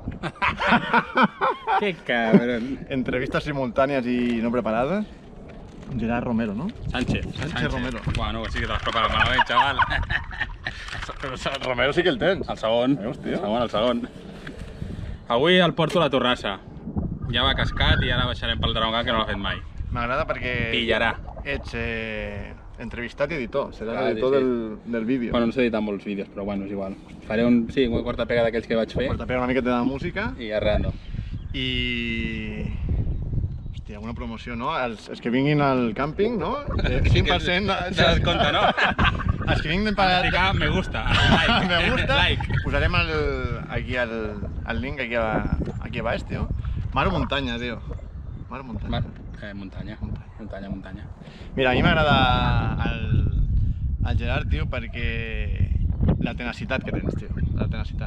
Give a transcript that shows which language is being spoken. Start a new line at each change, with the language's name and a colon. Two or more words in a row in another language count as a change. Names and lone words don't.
Spanish: ¡Qué cabrón! Entrevistas simultáneas y no preparadas. Gerard Romero, ¿no? Sánchez Romero.
Catalan: Bueno, sí que te l'has preparat malament, xaval. Però el Romero sí que el tens. El segon. Veus, tio? El segon. Avui el porto a la Torrassa. Ja va cascat i ara baixarem pel Dragon Khan, que no l'ha fet mai. M'agrada perquè Pillarà. ets entrevistat i editor. Seràs Clar, editor sí. del vídeo. Bueno, no sé editar molts vídeos, però bueno, és igual. Faré una quarta pega d'aquells que vaig fer Per tapear una miqueta de música i arreando. i... Hòstia, alguna promoció, no? Els que vinguin al càmping, no? 5% Se descompta, no? Els que vinguin per...
Spanish: Ficar me gusta. Me gusta. Like.
Catalan: Posarem aquí el link aquí a baix, tio. Mar o muntanya, tio? Mar o muntanya? Muntanya. Mira, a mi m'agrada el Gerard, tio, perquè la tenacitat que tens, tio. La tenacitat.